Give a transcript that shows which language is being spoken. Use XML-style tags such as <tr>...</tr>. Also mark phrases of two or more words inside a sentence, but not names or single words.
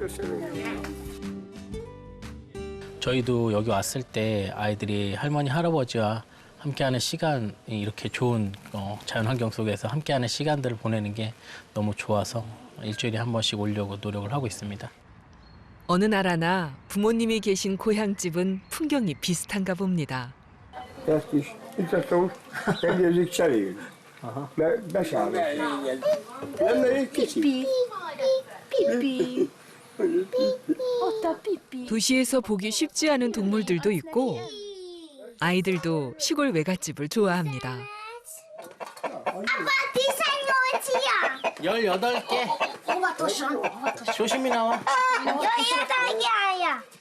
<ko>저희도 여기 왔을 때 아이들이 할머니, 할아버지와 함께하는 시간이 이렇게 좋은 자연환경 속에서 함께하는 시간들을 보내는 게 너무 좋아서 일주일에 한 번씩 오려고 노력을 하고 있습니다. 어느 나라나 부모님이 계신 고향집은 풍경이 비슷한가 봅니다.</ko> <hu>Ezt is ittatom, megnézzük cserél. Beszállok. Lenne egy kicsi. Pipi. Ott a pipi.</hu> <ko>도시에서 보기 쉽지 않은 동물들도 있고 아이들도 시골 외갓집을 좋아합니다. 아빠 18이야. 18개.</ko> <hu>óvatosan.</hu> <ko>조심히 나와. 18이야.</ko>